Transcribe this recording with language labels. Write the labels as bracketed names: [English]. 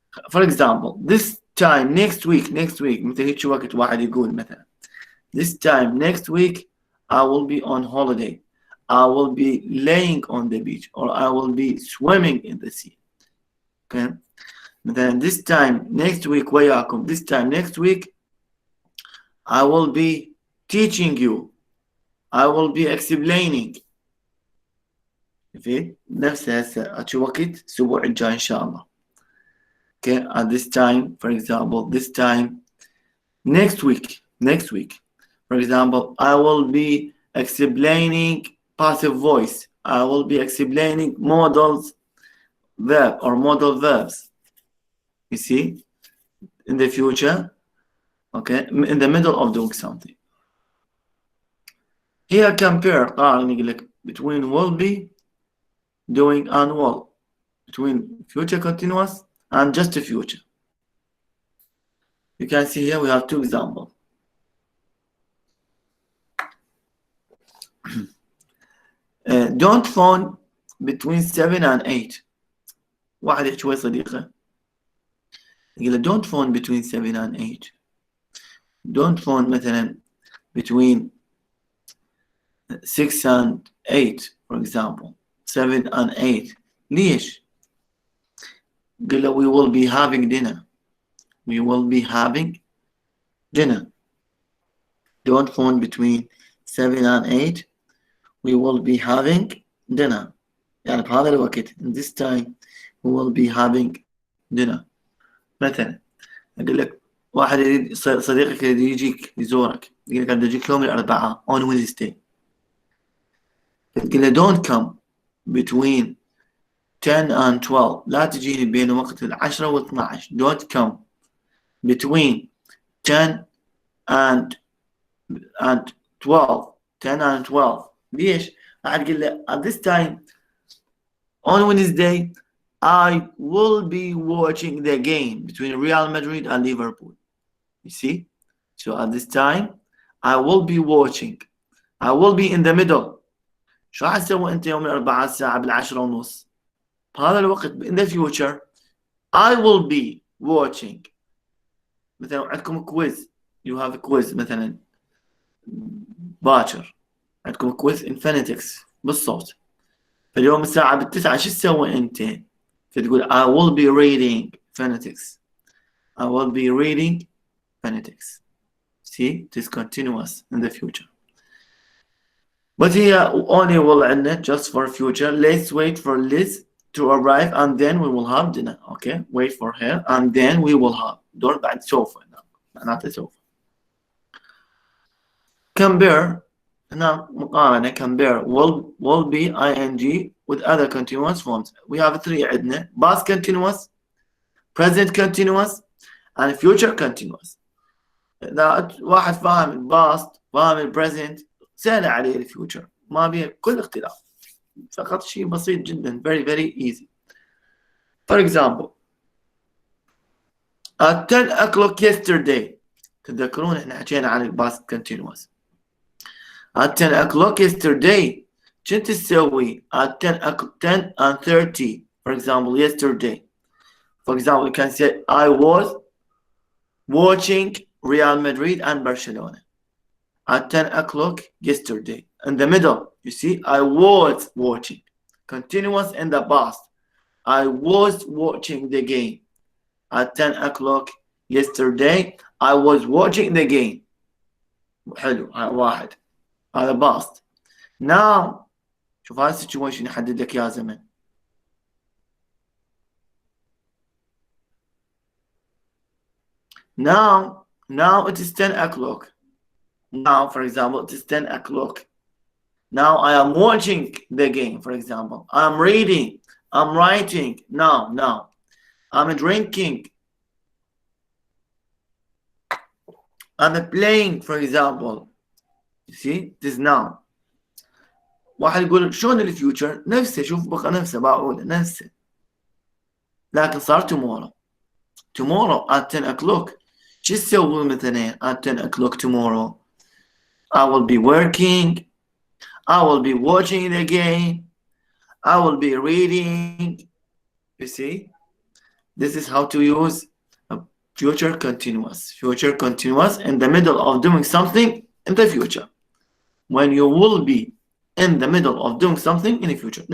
[English] For example, this time next week [Arabic] مثل هيك وقت واحد يقول مثلا [English] this time next week I will be on holiday. I will be laying on the beach or I will be swimming in the sea. Okay. Then this time next week [Arabic] وياكم. [English] This time next week I will be teaching you. I will be explaining. [Arabic] في نفس هسه وقت الأسبوع الجاي إن شاء الله. [English] Okay. At this time, for example, this time next week. For example, I will be explaining passive voice. I will be explaining modals verb or modal verbs. You see, in the future, okay, in the middle of doing something. Here compare between will be, doing, and will, between future continuous and just future. You can see here we have two examples. Don't phone between 7 and 8. [Arabic] واحد يحكي ويا صديقه يقول له [English] don't phone between 7 and 8. Don't phone [Arabic] مثلا [English] between 6 and 8 for example. 7 and 8. [Arabic] ليش؟ قال له [English] we will be having dinner. We will be having dinner. Don't phone between 7 and 8. We will be having dinner. [Arabic] يعني بهذا الوقت [English] in this time we will be having dinner. [Arabic] مثلا أقول لك واحد يريد صديقك يريد يجيك يزورك يقول لك أنا أجيك يوم الأربعاء [English] on Wednesday. [Arabic] تقول له [English] don't come between 10 and 12. [Arabic] لا تجيني بين وقت 10 و 12. [English] Don't come between 10 and 12. 10 and 12. [Arabic] ليش؟ قاعد أقول له [English] at this time on Wednesday I will be watching the game between Real Madrid and Liverpool. You see? So at this time I will be watching. I will be in the middle. [Arabic] شو راح تسوي أنت يوم الأربعاء الساعة 10:30؟ بهذا الوقت [English] in the future I will be watching. [Arabic] مثلا عندكم كويز. [English] You have a quiz [Arabic] مثلا [English] باكر. [Arabic] عندكم كويز [English] in phonetics [Arabic] بالصوت. فاليوم الساعة 9 شو تسوي أنت؟ فتقول [English] I will be reading phonetics. I will be reading phonetics. See, it is continuous in the future. But here only will [Arabic] عندنا [English] just for future. Let's wait for Liz to arrive and then we will have dinner. Okay, wait for her and then we will have. [Arabic] دور بعد سوف معناته سوف. [English] Compare. [Arabic] هنا مقارنة [English] compare will be ing with other continuous forms. We have three [Arabic] عندنا [English] past continuous, present continuous and future continuous. [Arabic] إذا واحد فاهم past فاهم present سهل عليه الفيوتشر ما بيه كل اختلاف فقط شيء بسيط جدا [English] very very easy. For example at 10 o'clock yesterday [Arabic] تتذكرون احنا حكينا عن الباست [English] continuous. at 10 o'clock yesterday [Arabic] كنت تسوي [English] at 10 and 30 for example yesterday. For example you can say I was watching Real Madrid and Barcelona at 10 o'clock yesterday. In the middle you see I was watching. Continuous in the past I was watching the game. At 10 o'clock yesterday I was watching the game. [Arabic] حلو واحد هذا past. Now شوف هذا situation يحدد لك يا زمن. [English] Now it is 10 o'clock. Now for example it is 10 o'clock. Now I am watching the game for example. I'm reading. I'm writing. Now. I'm drinking. I'm playing for example. You see this now. [Arabic] واحد يقول شلون الفيوتشر نفسه شوف بقى نفسه بعوده نفسه لكن صار [English] tomorrow at 10 o'clock [Arabic] شو تسوي مثلا [English] at 10 o'clock tomorrow I will be working. I will be watching the game. I will be reading. You see, this is how to use a future continuous. Future continuous in the middle of doing something in the future. When you will be in the middle of doing something in the future.